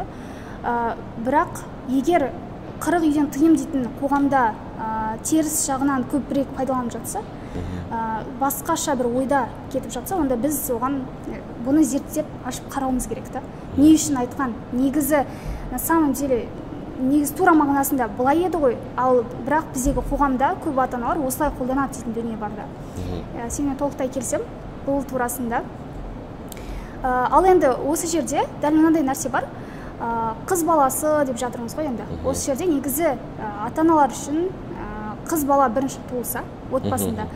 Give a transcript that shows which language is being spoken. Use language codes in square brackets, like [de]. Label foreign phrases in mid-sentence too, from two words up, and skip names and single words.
[kk] Бірақ егер 40 үйден тыйым дейтін қоғамда теріс жағынан көбірек пайдаланып жатса, басқаша бір ойда кетіп жатса, онда біз оған бұны зерттеп ашып қарауымыз керек та. Не үшін айтқан? Негізі [ru] на самом деле [kk] негізі тура мағынасында былай еді ғой, ал бірақ біздегі қоғамда көп ата-аналар осылай қолданады дейтін дүние бар да. Сенімен толықтай келсем бұл турасында. Ал енді осы жерде дәл мынандай нәрсе бар. Қыз баласы деп жатырмыз ғой енді. Осы жерде негізі ата-аналар үшін қыз бала бірінші туылса отбасында.